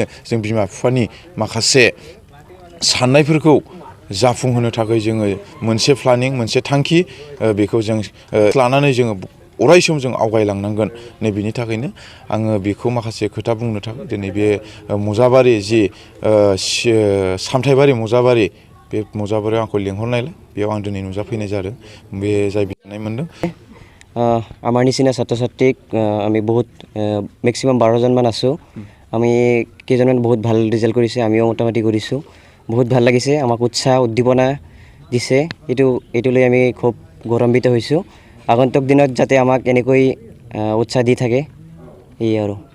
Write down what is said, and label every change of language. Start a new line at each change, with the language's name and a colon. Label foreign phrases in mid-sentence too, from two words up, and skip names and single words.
Bodo: जों बिमा बिफानि माखासे साननायफोरखौ जाफुंहोनो थाखाय जोङो मोनसे प्लानिं मोनसे थांखि बेखौ जों लानानै जोङो अराय सम जों आवगायलांनांगोन नै बेनि थाखायनो आङो बेखौ माखासे खोथा बुंनो थाखाय दिनै बे मजाबारि जि सामथाइबारि मजाबारि बे मजाबारियाव आंखौ लिंहरनायलाय बेयाव आं दिनै नुजाफैनाय जादों बे जाय बिनाय मोनदों
Assamese: আমাৰ নিচিনা ছাত্ৰ ছাত্ৰীক আমি বহুত মেক্সিমাম 12জনমান আছোঁ আমি কেইজনমান বহুত ভাল ৰিজাল্ট কৰিছে আমিও মোটামুটি কৰিছোঁ বহুত ভাল লাগিছে আমাক উৎসাহ উদ্দীপনা দিছে এইটো লৈ আমি খুব গৌৰৱান্বিত হৈছোঁ আগন্তুক দিনত যাতে আমাক এনেকৈ উৎসাহ দি থাকে এই আৰু